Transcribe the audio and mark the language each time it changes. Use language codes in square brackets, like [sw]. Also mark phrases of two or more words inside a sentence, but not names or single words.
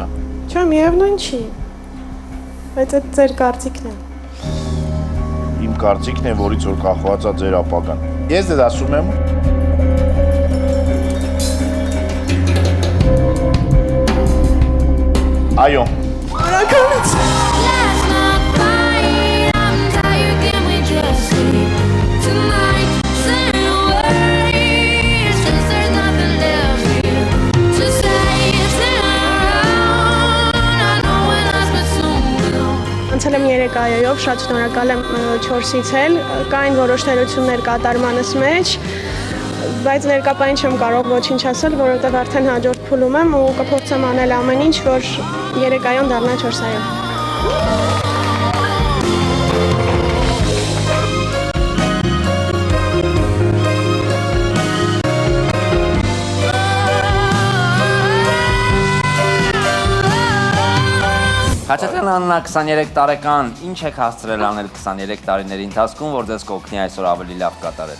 [hy] Չէ, միևնույն չի։ Բայց այդ ձեր կարծիքն է։ Իմ կարծիքն է, որից որ կախված է ձեր ապագան։ Ես դες ասում եմ այո։ Շնորհակալություն։ [en] Let's not fight. I'm tired. Can we just sleep tonight? Say no worries, 'cause there's nothing left here to say. It's around. I know when I spent so long. [hy] Անցել եմ 3 այոյով, շատ շնորհակալ եմ 4-ից էլ։ Կային որոշ թերություններ կատարմանս մեջ, բայց ներկապային չեմ կարող ոչինչ ասել, որովհետև արդեն հաջորդ փուլում եմ ու կփորձեմ անել ամեն ինչ, որ 3 այոն դառնա 4 այո։ Հաճախ Աննա 23 տարեկան, ինչ եք հասցրել անել 23 տարիների ընթացքում, որ ձեզ կօգնի այսօր ավելի լավ կատարել։